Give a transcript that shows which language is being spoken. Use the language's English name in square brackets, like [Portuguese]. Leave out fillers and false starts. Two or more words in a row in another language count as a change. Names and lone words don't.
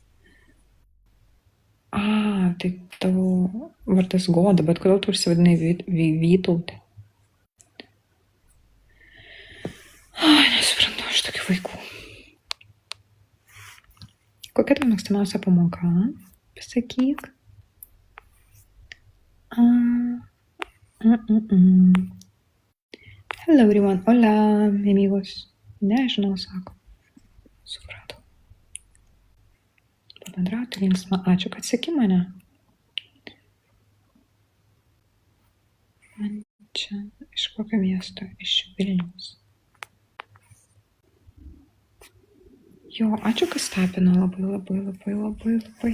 [Lithuanian] Tai tavo vardas Goda, bet kodėl tu užsivadinai Vytautė? Nesuprantu, aš tokių vaikų. Kokia tavo mėgstamiausia pamoka? Pasakyk. [English] Hello everyone, [Spanish] hola amigos. [Lithuanian] Nežinau, sako. Supratau. Pabendrauti linksma, ačiū, kad seki mane. Man čia iš kokio miesto? Iš Vilniaus. Jo, ačiū, kas tapino labai.